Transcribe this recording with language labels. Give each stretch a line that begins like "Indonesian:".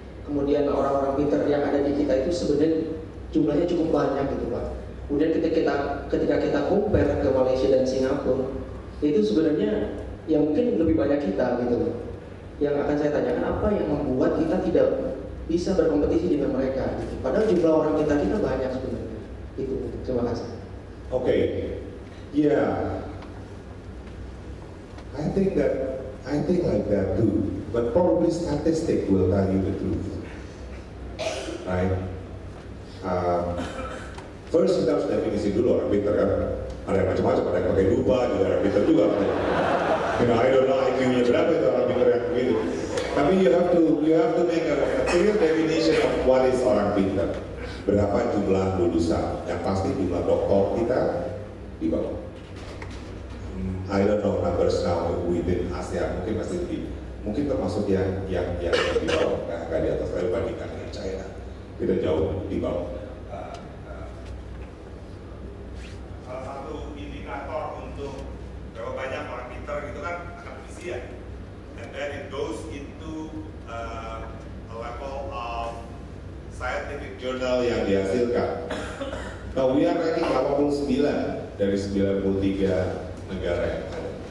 Indonesian: Kemudian orang-orang pintar yang ada di kita itu sebenarnya jumlahnya cukup banyak gitu Pak. Kemudian ketika kita compare ke Malaysia dan Singapura, itu sebenarnya yang mungkin lebih banyak kita gitu loh. Yang akan saya tanyakan, apa yang membuat kita tidak bisa berkompetisi dengan mereka gitu. Padahal jumlah orang kita banyak sebenarnya. Itu, terima kasih.
English: Okay, yeah, I think like that too. But probably statistic will tell you the truth, right?
Indonesian: First kita harus definisi dulu orang pintar kan. Ada yang macam-macam, ada yang pakai lupa, juga orang pintar juga.
English: I don't know
Indonesian: IQ-nya berapa itu orang pintar yang begitu.
English: Tapi you have to make a clear definition of what is
Indonesian: orang pintar. Berapa jumlah lulusan? Yang pasti jumlah doktor kita di bawah.
English: I don't know numbers now within Asia,
Indonesian: mungkin masih lebih, mungkin termasuk yang di bawah, nggak di atas. Saya bandingkan dengan China, kita jauh di bawah. Salah satu indikator untuk berapa banyak orang pintar itu kan akademisi ya.
English: And then it goes into a level of
Indonesian: scientific journal yang dihasilkan. Nah,
English: we are ranking
Indonesian: 89 dari 93 negara yang ada.